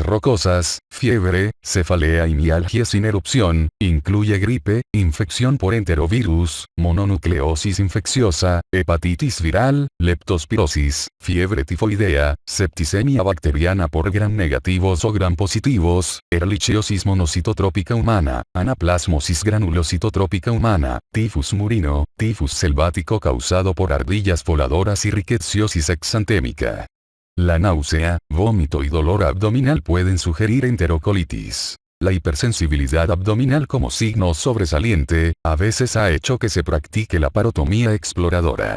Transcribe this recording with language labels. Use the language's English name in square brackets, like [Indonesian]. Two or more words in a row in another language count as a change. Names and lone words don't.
[Spanish] rocosas, fiebre, cefalea y mialgia sin erupción, incluye gripe, infección por enterovirus, mononucleosis infecciosa, hepatitis viral, leptospirosis, fiebre tifoidea, septicemia bacteriana por gram negativos o gram positivos, erlichiosis monocitotrópica humana, anaplasmosis granulocitotrópica humana, tifus murino, tifus selvático causado por ardillas voladoras y rickettsiosis exantémica. La náusea, vómito y dolor abdominal pueden sugerir enterocolitis. La hipersensibilidad abdominal como signo sobresaliente, a veces ha hecho que se practique la parotomía exploradora.